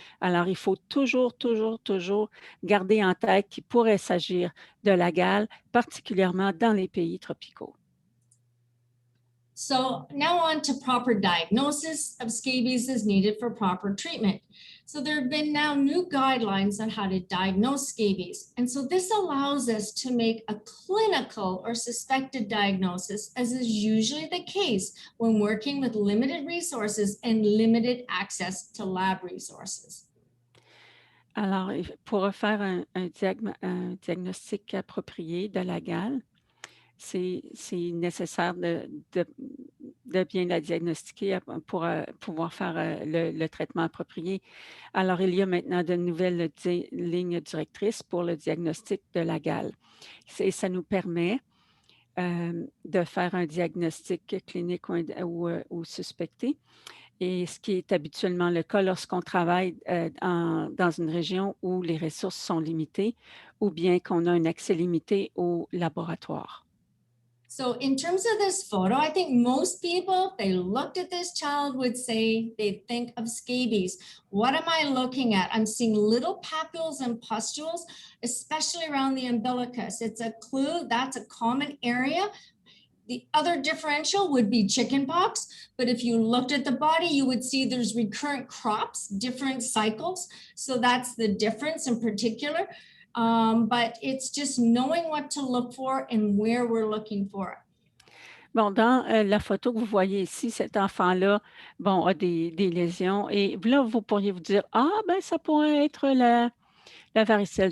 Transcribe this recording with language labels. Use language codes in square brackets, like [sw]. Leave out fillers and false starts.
[fr] Alors, il faut toujours garder en tête qu'il pourrait s'agir de la gale, particulièrement dans les pays tropicaux. [en] So now on to proper diagnosis of scabies is needed for proper treatment. So there have been now new guidelines on how to diagnose scabies. And so this allows us to make a clinical or suspected diagnosis, as is usually the case when working with limited resources and limited access to lab resources. [fr] Alors, pour faire un diagnostic approprié de la gale, c'est nécessaire de bien la diagnostiquer pour pouvoir faire le traitement approprié. Alors, il y a maintenant de nouvelles lignes directrices pour le diagnostic de la gale. Et ça nous permet de faire un diagnostic clinique ou suspecté. Et ce qui est habituellement le cas lorsqu'on travaille dans une région où les ressources sont limitées ou bien qu'on a un accès limité au laboratoire. [en] So in terms of this photo, I think most people, if they looked at this child, would say they think of scabies. What am I looking at? I'm seeing little papules and pustules, especially around the umbilicus. It's a clue. That's a common area. The other differential would be chickenpox, but if you looked at the body, you would see there's recurrent crops, different cycles. So that's the difference in particular. But it's just knowing what to look for and where we're looking for it. [fr] Bon, dans la photo que vous voyez ici, cet enfant-là, bon, a des lésions et là, vous pourriez vous dire, ah, ben, ça pourrait être la varicelle.